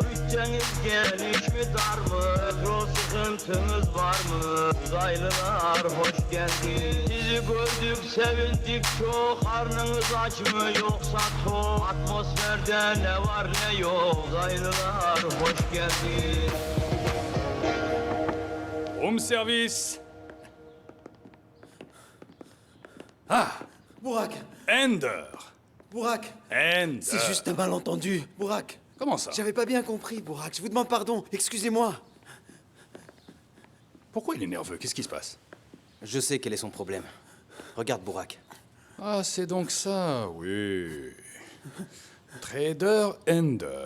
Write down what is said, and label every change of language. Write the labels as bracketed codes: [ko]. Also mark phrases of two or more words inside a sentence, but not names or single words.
[tr] Bütçeniz geniş mi dar mı? Petrol sıkıntınız var mı? Uzaylılar hoş geldiniz. Sizi gördük sevindik çok. Karnınız aç mı yoksa tok? Atmosferde ne var ne yok. Uzaylılar hoş geldiniz. [en] Room service. Ah, [fr] Burak! Ender. Burak! Ender. C'est juste un malentendu, Burak! Comment ça? J'avais pas bien compris, Burak. Je vous demande pardon. Excusez-moi. Pourquoi il est nerveux? Qu'est-ce qui se passe? Je sais quel est son problème. Regarde, Burak. Ah, c'est donc ça, oui. Trader Ender.